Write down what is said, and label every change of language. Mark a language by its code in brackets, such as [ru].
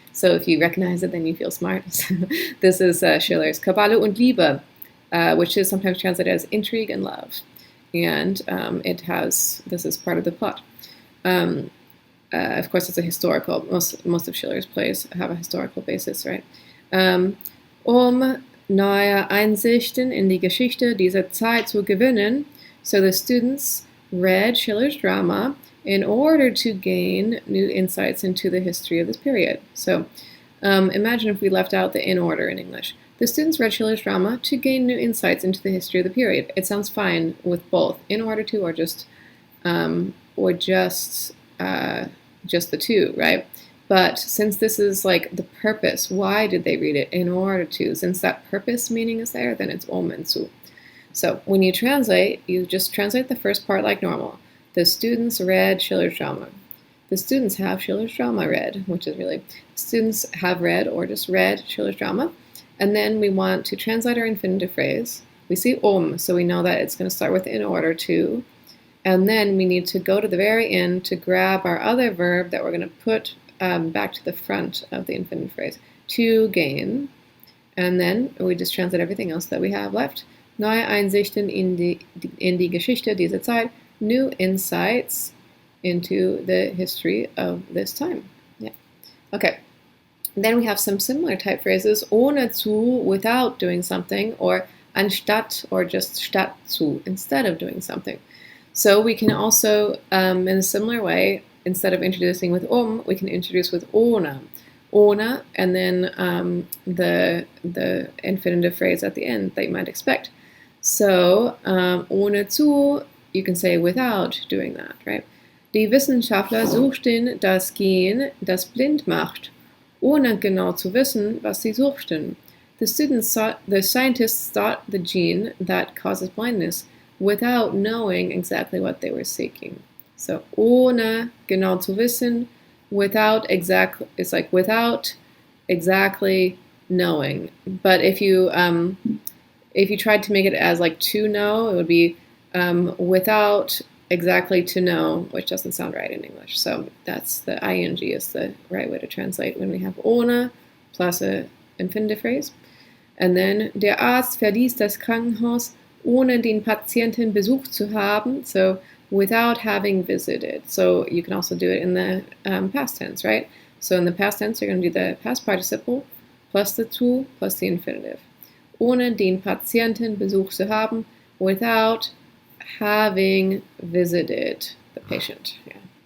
[en] So if you recognize it, then you feel smart. This is Schiller's Kapitel und Liebe, which is sometimes translated as intrigue and love. And this is part of the plot. Of course, it's a historical, most of Schiller's plays have a historical basis, right? [de] Neue Einsichten in die Geschichte dieser Zeit zu gewinnen. [en] So the students read Schiller's drama in order to gain new insights into the history of this period. So imagine if we left out the in order in English. The students read Schiller's drama to gain new insights into the history of the period. It sounds fine with both in order to or just the two, right? But since this is like the purpose, why did they read it? In order to. Since that purpose meaning is there, then it's and zu. So when you translate, you just translate the first part like normal. The students read Schiller's drama. The students have Schiller's drama read, which is really, students have read or just read Schiller's drama. And then we want to translate our infinitive phrase. We see so we know that it's going to start with in order to. And then we need to go to the very end to grab our other verb that we're going to put back to the front of the infinitive phrase. To gain. And then we just translate everything else that we have left. [de] Neue Einsichten in die Geschichte dieser Zeit. [en] New insights into the history of this time. Yeah. Okay. Then we have some similar type phrases. Ohne zu, without doing something, or anstatt, or just statt zu, instead of doing something. So we can also, in a similar way, instead of introducing with we can introduce with ohne. Ohne, and then the infinitive phrase at the end that you might expect. So, ohne zu, you can say without doing that, right? [de] Die Wissenschaftler suchten das Gen, das blind macht. ohne genau zu wissen, was sie suchten. [en] The scientists sought the gene that causes blindness without knowing exactly what they were seeking. So [de] ohne genau zu wissen, [en] without exactly, it's like without exactly knowing. But if you tried to make it as like to know, it would be without exactly to know, which doesn't sound right in English. So that's the ing is the right way to translate when we have ohne plus a infinitive phrase. And then [de] der Arzt verließ das Krankenhaus, ohne den Patienten besucht zu haben. [en] So without having visited. So you can also do it in the past tense, right? So in the past tense, you're going to do the past participle plus the to plus the infinitive. [de] Ohne den Patienten besucht zu haben, [en] without having visited the patient. Yeah.